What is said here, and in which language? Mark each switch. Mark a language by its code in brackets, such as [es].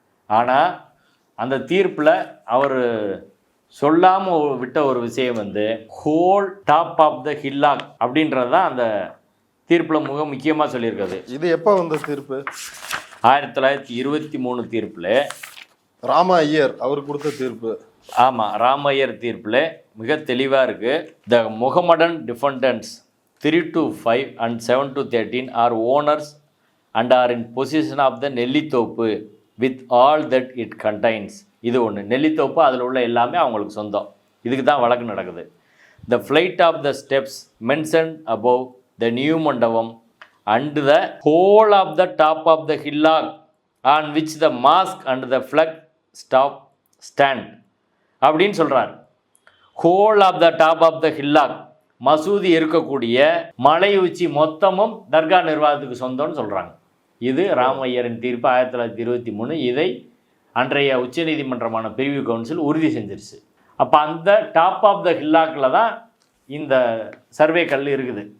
[ta] ஆனால் அந்த தீர்ப்பில் அவர் சொல்லாமல் விட்ட ஒரு விஷயம் வந்து whole top of the hillock அப்படின்றது தான் அந்த தீர்ப்பில் மிக முக்கியமாக சொல்லியிருக்காது. இது எப்போ வந்த தீர்ப்பு? 1923 தீர்ப்பில் ராம ஐயர் அவர் கொடுத்த தீர்ப்பு. ஆமாம், ராம ஐயர் தீர்ப்பில் மிக தெளிவாக இருக்குது. [en] The Mohammedan defendants 3 to 5 and 7 to 13 are owners and are in possession of the Nellithoppu with all that it contains. [ta] இது ஒன்று. நெல்லித்தோப்பு அதில் உள்ள எல்லாமே அவங்களுக்கு சொந்தம். இதுக்கு தான் வழக்கு நடக்குது. [en] The flight of the steps mentioned above, the new mandapam and the whole of the top of the hillock on which the mosque and the flag stand அப்படின்னு சொல்கிறார். Whole of the top of the hillock, [ta] மசூதி இருக்கக்கூடிய மலை உச்சி மொத்தமும் தர்கா நிர்வாகத்துக்கு சொந்தம்னு சொல்கிறாங்க. இது ராமையரின் தீர்ப்பு 1923. இதை அன்றைய உச்சநீதிமன்றமான பிரிவு கவுன்சில் உறுதி செஞ்சிருச்சு. அப்போ அந்த [en] top of the ஹில்லாக்கில் [ta] தான் இந்த சர்வே கல் இருக்குது.